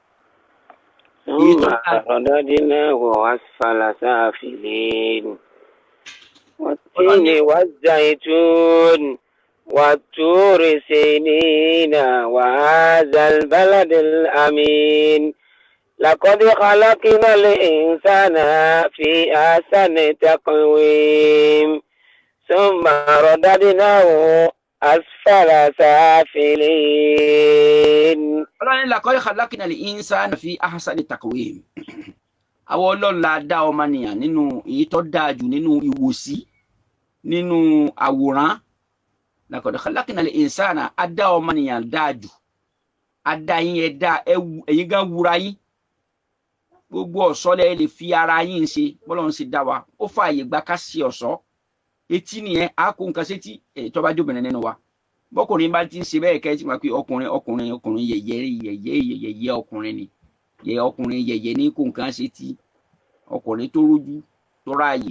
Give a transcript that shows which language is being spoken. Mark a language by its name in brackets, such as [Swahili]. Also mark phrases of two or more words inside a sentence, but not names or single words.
[Arabic] رددناه أسفل سافلين والتين والزيتون والطور سينين وهذا البلد الأمين لقد خلقنا الإنسان في أحسن تقويم ثم رددناه أسفل سافلين. ọlọ́run لقد خلقنا الإنسان في أحسن تقويم. [Yoruba] àwọn ọlọ́run la dá ọmọnìyàn nínú èyí tó dáa jù nínú ìwòsí nínú àwòrán. [Arabic] لقد خلقنا الإنسان [Yoruba] á dá ọmọnìyàn dáa jù. á dá yín ẹ dá ẹ̀yin gan wúra yín. gbogbo ọ̀ṣọ́ lẹ lè fi ara yín ṣe bọ́lọ́run ṣe dá wa. ó fààyè gba ká ṣe ọ̀ṣọ́. etí nìyẹn á kó nǹkan sétí tó bá jóbìnrin nínú wa. bọ́kùnrin bá ti ń ṣe bẹ́ẹ̀ kẹ́ ẹ ti máa pe ọkùnrin yẹ̀yẹ́ ọkùnrin ni ọkùnrin yẹ̀yẹ́ ní kó nǹkan sétí ọkùnrin tó rójú tó ráàyè.